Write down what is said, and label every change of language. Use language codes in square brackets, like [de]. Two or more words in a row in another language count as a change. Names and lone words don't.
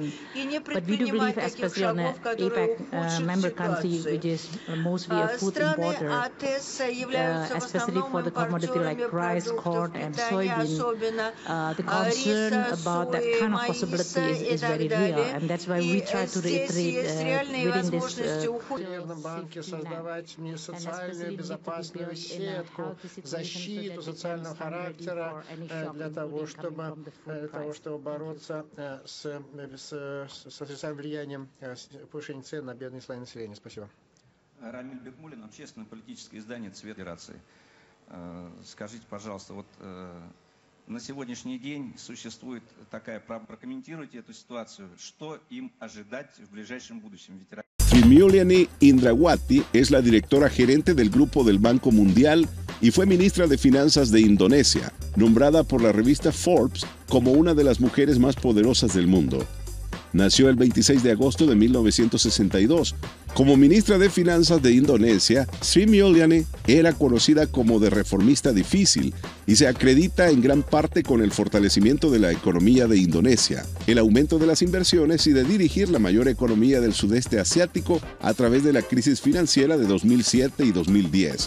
[en] But we do believe, especially on the APEC member country, which is mostly a food importer, especially for the commodity like rice, corn, and soybean, the concern about that kind of possibility is very real, and that's why we try to reiterate within this [ru] банке создавать не социальную безопасную сетку, защиту социального характера для того, чтобы бороться с отрицательным влиянием повышения цен на бедные слои населения. Спасибо. Рамиль Бекмулин, общественно-политическое издание «Цвет Федерации». Скажите, пожалуйста, вот на сегодняшний день существует такая, прокомментируйте эту ситуацию, что им ожидать в ближайшем будущем? [es] Sri Mulyani Indrawati es la directora gerente del Grupo del Banco Mundial y fue ministra de Finanzas de Indonesia, nombrada por la revista Forbes como una de las mujeres más poderosas del mundo. Nació el 26 de agosto de 1962. Como ministra de Finanzas de Indonesia, Sri Mulyani era conocida como de reformista difícil y se acredita en gran parte con el fortalecimiento de la economía de Indonesia, el aumento de las inversiones y de dirigir la mayor economía del sudeste asiático a través de la crisis financiera de 2007 y 2010.